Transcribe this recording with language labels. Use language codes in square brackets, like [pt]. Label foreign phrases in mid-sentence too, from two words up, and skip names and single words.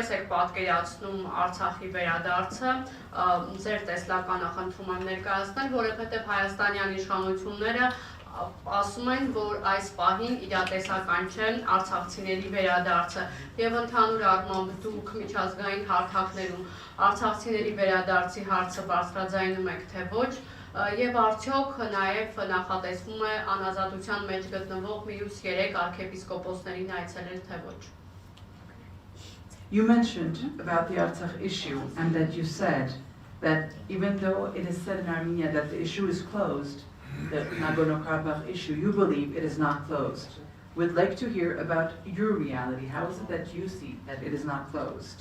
[hy] եք պատկերացնում Արցախի վերադարձը, ձեր տեսլականը խնդրում եմ ներկայացնել, որովհետև հայաստանյան իշխանությունները ասում են, որ այս պահին իրատեսական չեն արցախցիների վերադարձը եւ ընդհանուր առմամբ դուք միջազգային հարթակներում արցախցիների վերադարձի հարցը բարձրաձայնում եք թե ոչ եւ արդյոք նաեւ նախատեսվում է անազատության մեջ գտնվող մյուս 3 arczepiskoposներին այցելել թե ոչ։ [en] You mentioned about the Artsakh issue and that you said that even though it is said in Armenia that the issue is closed, the Nagorno-Karabakh issue, you believe it is not closed. We'd like to hear about your reality. How is it that you see that it is not closed?